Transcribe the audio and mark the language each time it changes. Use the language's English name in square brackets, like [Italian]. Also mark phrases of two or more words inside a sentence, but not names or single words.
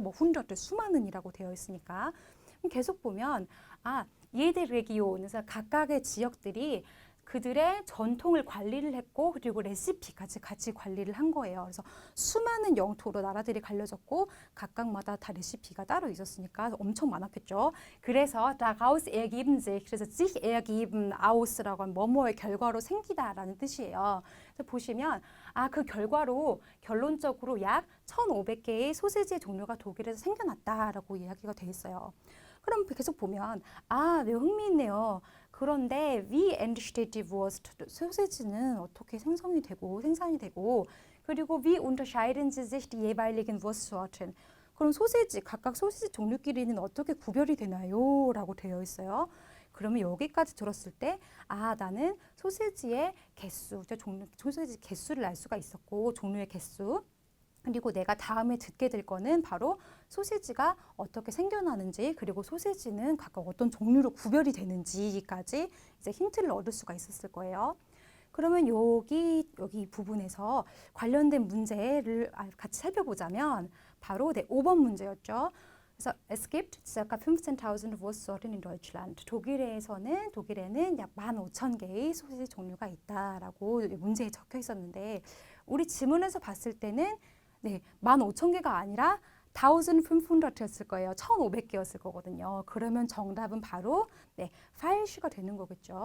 [Korean] 뭐 훈련들 수많은이라고 되어 있으니까. 계속 보면 예대 레기온, 그래서 각각의 지역들이 그들의 전통을 관리를 했고 그리고 레시피까지 같이 관리를 한 거예요. 그래서 수많은 영토로 나라들이 갈려졌고 각각마다 다 레시피가 따로 있었으니까 엄청 많았겠죠. 그래서 [German] daraus ergeben sich, [Korean] 그래서 [German] sich ergeben aus [Korean] 라고 하면 뭐뭐의 결과로 생기다라는 뜻이에요. 그래서 보시면 그 결과로 결론적으로 약 1,500개의 소세지의 종류가 독일에서 생겨났다라고 이야기가 돼 있어요. 그럼 계속 보면 매우 흥미있네요. [German] 그런데 wie entsteht die Wurst? [Korean] 소세지는 어떻게 생성이 되고 생산이 되고, 그리고 [German] wie unterscheiden sie sich die jeweiligen Wurstsorten? [Korean] 그럼 소세지, 각각 소세지 종류끼리는 어떻게 구별이 되나요? 라고 되어 있어요. 그러면 여기까지 들었을 때 나는 소세지의 개수, 소세지 개수를 알 수가 있었고 종류의 개수, 그리고 내가 다음에 듣게 될 거는 바로 소세지가 어떻게 생겨나는지, 그리고 소세지는 각각 어떤 종류로 구별이 되는지까지 이제 힌트를 얻을 수가 있었을 거예요. 그러면 여기 부분에서 관련된 문제를 같이 살펴보자면 바로 5번 문제였죠. [German] 그래서 es gibt ca. 15.000 Wurstsorten in Deutschland. [Korean] 독일에는 약 15,000개의 소세지 종류가 있다라고 문제에 적혀 있었는데, 우리 지문에서 봤을 때는 15,000개가 아니라 1,500였을 거예요. 1,500개였을 거거든요. 그러면 정답은 바로 falsch가 되는 거겠죠.